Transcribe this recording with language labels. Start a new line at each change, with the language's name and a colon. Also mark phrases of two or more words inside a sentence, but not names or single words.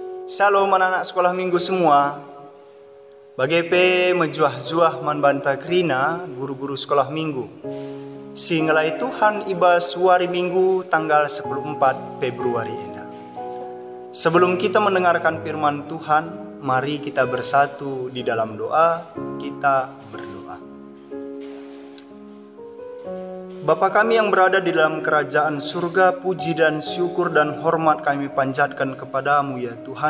Indonesian: Shalom anak-anak sekolah minggu semua.
Batak Karo: Bagepe menjuah-juah manbanta krina
Indonesian: guru-guru sekolah minggu.
Batak Karo: Singalai Tuhan iba suari minggu
Indonesian: tanggal 14 Februari ini. Sebelum kita mendengarkan firman Tuhan, mari kita bersatu di dalam doa. Kita berdoa. Bapa kami yang berada di dalam kerajaan surga, puji dan syukur dan hormat kami panjatkan kepadamu ya Tuhan.